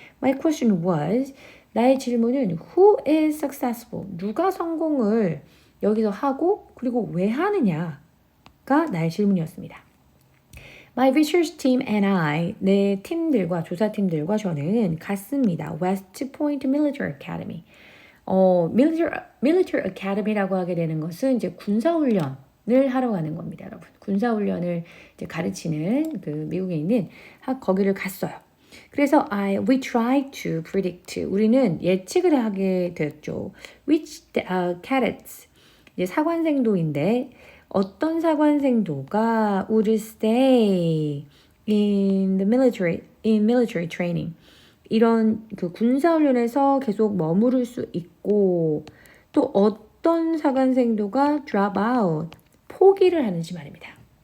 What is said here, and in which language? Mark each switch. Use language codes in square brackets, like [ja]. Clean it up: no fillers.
[en] My question was [ko] 나의 질문은 [en] who is successful? [ko] 누가 성공을 여기서 하고 그리고 왜 하느냐가 나의 질문이었습니다. [en] My research team and I, [ko] 내 팀들과 조사팀들과 저는 갔습니다. [en] West Point Military Academy. [ko] Military Academy라고 하게 되는 것은 이제 군사훈련을 하러 가는 겁니다, 여러분. 군사훈련을 이제 가르치는 그 미국에 있는 거기를 갔어요. [en] 그래서 we tried to predict. [ko] 우리는 예측을 하게 됐죠. [en] Which cadets, [ko] 이제 사관생도인데 어떤 사관생도가 [en] would stay in military training. [ko] 이런 그 군사훈련에서 계속 머무를 수 있고 또 어떤 사관생도가 [en] drop out, [ko] 포기를 하는지 말입니다.